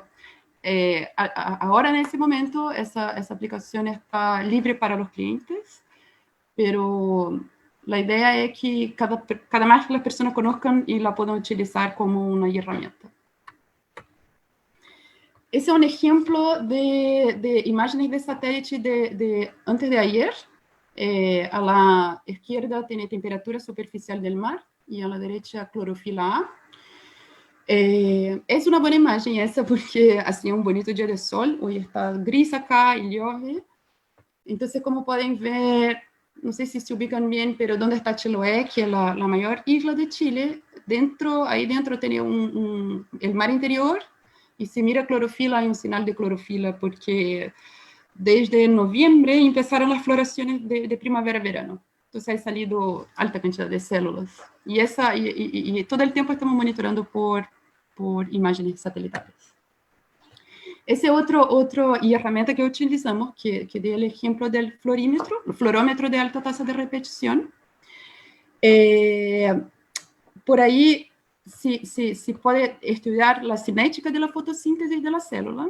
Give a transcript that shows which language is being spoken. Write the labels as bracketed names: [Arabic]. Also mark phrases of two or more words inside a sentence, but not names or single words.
[Portuguese] Agora, nesse momento, essa aplicação está livre para os clientes, pero a ideia é que cada mais que as pessoas conozcan e la possam utilizar como uma ferramenta. Esse é um exemplo de imagens de satélite de [Spanish] antes de ayer. A la izquierda [Portuguese] tem a temperatura superficial do mar e [Spanish] a la derecha [Portuguese] clorofila A. É uma boa imagem essa porque assim é um bonito dia de sol. Hoje está [Spanish] gris acá [Portuguese] e llueve. Então, como podem ver, não sei se ubicam bem, mas onde está Chiloé, que é a maior isla de Chile, aí dentro tem o mar interior. E se mira clorofila, há sinal de clorofila, porque desde novembro começaram as florações de primavera-verano. Então, [Spanish] ha salido [Portuguese] alta quantidade de células. E todo o tempo estamos monitorando por imagens satelitais. Esse é outra ferramenta que utilizamos, que dei o exemplo do fluorômetro de alta taxa de repetição. Por aí, se pode estudar a cinética da fotossíntese da célula.